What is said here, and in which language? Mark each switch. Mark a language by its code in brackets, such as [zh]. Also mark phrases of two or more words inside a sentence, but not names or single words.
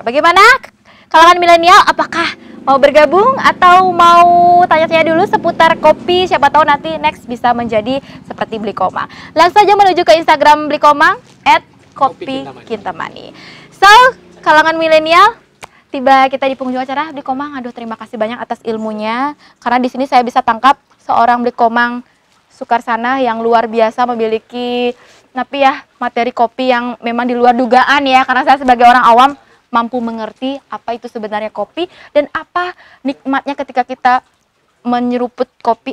[id] Bagaimana kalangan milenial, apakah mau bergabung atau mau tanya-tanya dulu seputar kopi? Siapa tahu nanti next bisa menjadi seperti Bli Komang. Langsung saja menuju ke Instagram Bli Komang @kopi_kintamani. So, kalangan milenial, tiba kita di penghujung acara. Bli Komang, aduh terima kasih banyak atas ilmunya, karena di sini saya bisa tangkap seorang Bli Komang Sukarsana yang luar biasa, memiliki materi kopi yang memang di luar dugaan ya, karena saya sebagai orang awam mampu mengerti apa itu sebenarnya kopi dan apa nikmatnya ketika kita menyeruput kopi.